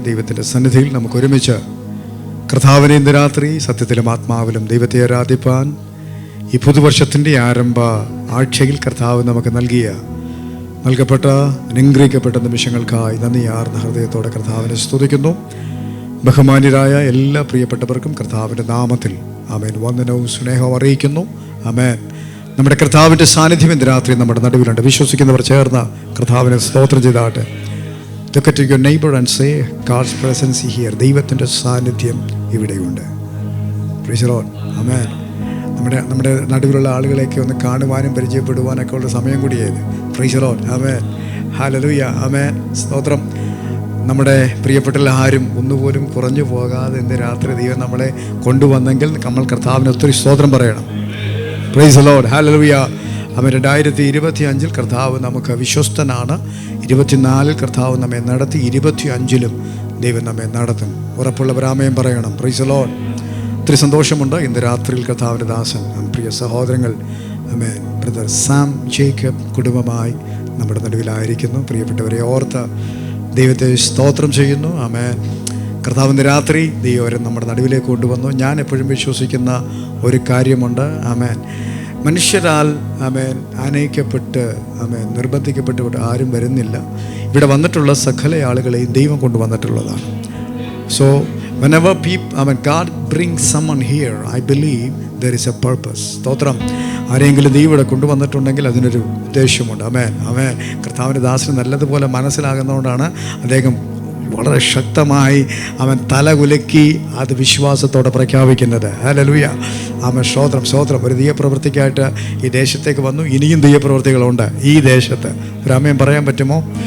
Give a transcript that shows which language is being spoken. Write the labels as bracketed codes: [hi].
[ml] ദൈവത്തിൻ്റെ സന്നിധിയിൽ നമുക്ക് ഒരുമിച്ച് കർത്താവിനെ ഇന്ന് രാത്രി സത്യത്തിലും ആത്മാവിലും ദൈവത്തെ ആരാധിപ്പാൻ ഈ പുതുവർഷത്തിൻ്റെ ആരംഭ ആഴ്ചയിൽ കർത്താവ് നമുക്ക് നൽകപ്പെട്ട അനുഗ്രഹിക്കപ്പെട്ട നിമിഷങ്ങൾക്കായി നന്ദിയാർന്ന ഹൃദയത്തോടെ കർത്താവിനെ സ്തുതിക്കുന്നു. ബഹുമാന്യരായ എല്ലാ പ്രിയപ്പെട്ടവർക്കും കർത്താവിൻ്റെ നാമത്തിൽ ആമേൻ വന്ദനവും സ്നേഹവും അറിയിക്കുന്നു. ആമേൻ. നമ്മുടെ കർത്താവിൻ്റെ സാന്നിധ്യം ഇന്ന് രാത്രി നമ്മുടെ നടുവിലുണ്ട്. വിശ്വസിക്കുന്നവർ ചേർന്ന് കർത്താവിനെ സ്തോത്രം ചെയ്താട്ടെ. [en] Look at your neighbor and say, God's presence is here. [ml] ദൈവത്തിൻ്റെ സാന്നിധ്യം ഇവിടെയുണ്ട്. [en] Praise the Lord. [ml] ആമേൻ. നമ്മുടെ നടുവിലുള്ള ആളുകളെയൊക്കെ ഒന്ന് കാണുവാനും പരിചയപ്പെടുവാനൊക്കെ ഉള്ള സമയം കൂടിയായത്. [en] Praise the Lord. [ml] Amen. Hallelujah. ആമേൻ. സ്തോത്രം. നമ്മുടെ പ്രിയപ്പെട്ട ആരും ഒന്നുപോലും കുറഞ്ഞു പോകാതെ ഇന്ന് രാത്രി ദൈവം നമ്മളെ കൊണ്ടുവന്നെങ്കിൽ നമ്മൾ കർത്താവിന് ഒത്തിരി സ്തോത്രം പറയണം. [en] Praise the Lord. [ml] ഹല്ലേലൂയ. അവൻ 2025 കർത്താവ് നമുക്ക് വിശ്വസ്തനാണ്. 24 കർത്താവ് നമ്മെ നടത്തി, 25 ദൈവം നമ്മെ നടത്തും. ഉറപ്പുള്ളവരാമയം പറയണം. [en] Praise the Lord. [ml] ഒത്തിരി സന്തോഷമുണ്ട് ഇന്ന് രാത്രിയിൽ കർത്താവിൻ്റെ ദാസൻ പ്രിയ സഹോദരങ്ങൾ ആമേൻ ബ്രദർ സാം ജേക്കബ് കുടുംബമായി നമ്മുടെ നടുവിലായിരിക്കുന്നു. പ്രിയപ്പെട്ടവരെ ഓർത്ത് ദൈവത്തെ സ്തോത്രം ചെയ്യുന്നു. ആമേൻ. കർത്താവിൻ്റെ രാത്രി ദൈവം അവരെ നമ്മുടെ നടുവിലേക്ക് കൊണ്ടുവന്നു. ഞാൻ എപ്പോഴും വിശ്വസിക്കുന്ന ഒരു കാര്യമുണ്ട്. ആമേൻ. മനുഷ്യരാൽ ആമേൻ ആനയിക്കപ്പെട്ട് ആമേൻ നിർബന്ധിക്കപ്പെട്ട് ആരും വരുന്നില്ല. ഇവിടെ വന്നിട്ടുള്ള സകല ആളുകളെയും ദൈവം കൊണ്ടുവന്നിട്ടുള്ളതാണ്. [en] So whenever God brings someone here, I believe there is a purpose. [ml] സ്തോത്രം. ആരെങ്കിലും നീ ഇവിടെ കൊണ്ടുവന്നിട്ടുണ്ടെങ്കിൽ അതിനൊരു ഉദ്ദേശമുണ്ട്. ആമേൻ. കർത്താവിൻ്റെ ദാസന് നല്ലതുപോലെ മനസ്സിലാകുന്നതുകൊണ്ടാണ് അദ്ദേഹം വളരെ ശക്തമായി അവൻ തലകുലുക്കി അത് വിശ്വാസത്തോടെ പ്രഖ്യാപിക്കുന്നത്. ഹല്ലേലൂയ. ആമേൻ. സ്തോത്രം. ഒരു ദൈവപ്രവൃത്തിക്കായിട്ട് ഈ ദേശത്തേക്ക് വന്നു. ഇനിയും ദൈവപ്രവൃത്തികളുണ്ട് ഈ ദേശത്ത്. ഒരു ആമേൻ പറയാൻ പറ്റുമോ?